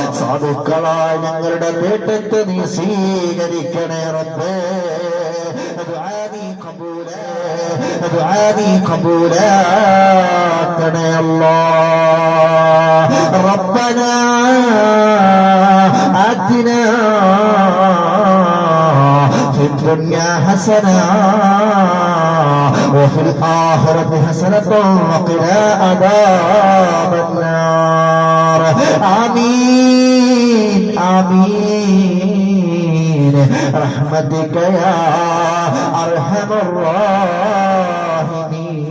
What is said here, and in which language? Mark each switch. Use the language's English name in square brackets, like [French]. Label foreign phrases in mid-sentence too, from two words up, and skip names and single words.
[Malayalam] സാധുക്കളായ ഞങ്ങളുടെ തേട്ടത്തെ നീ സ്വീകരിക്കണേ റബ്ബേ. ദുആ നീ ഖബൂലാക്കണേ അല്ലാഹ്. [Arabic] ربنا آتنا في الدنيا حسنة وفي الآخرة حسنة وقنا عذاب النار. آمين آمين برحمتك يا أرحم الراحمين.